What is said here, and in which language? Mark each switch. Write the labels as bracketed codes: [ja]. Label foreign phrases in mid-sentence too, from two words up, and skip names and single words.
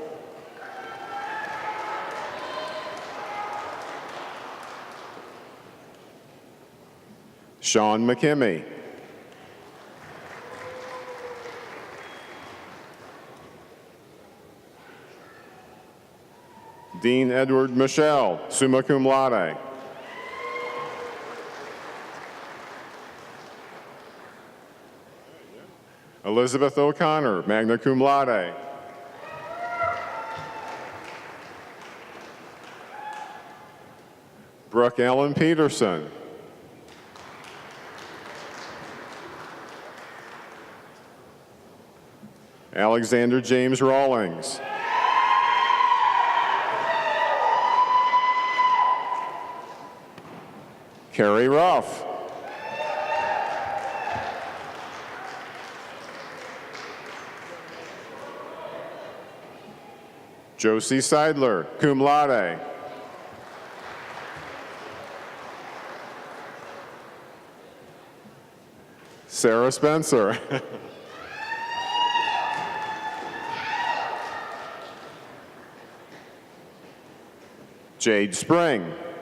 [en] Sean McKimmey. Dean Edward Michelle, [la] summa cum laude. [en] Elizabeth O'Connor, [la] magna cum laude. [en] Brooke Ellen Peterson. Alexander James Rawlings. Carrie Ruff. Josie Seidler, [la] cum laude. [en] Sarah Spencer. Jade Spring.